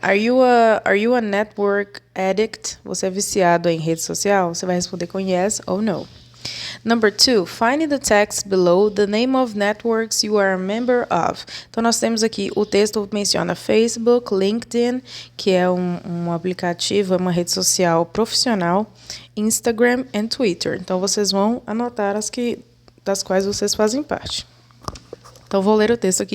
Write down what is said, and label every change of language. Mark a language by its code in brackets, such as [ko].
[en] Are you a network addict? [pt] Você é viciado em rede social? Você vai responder com yes ou no. [en] Number 2, find in the text below the name of networks you are a member of. [pt] Então, nós temos aqui, o texto menciona Facebook, LinkedIn, que é um aplicativo, é uma rede social profissional, Instagram e Twitter. Então, vocês vão anotar das quais vocês fazem parte. Então, vou ler o texto aqui.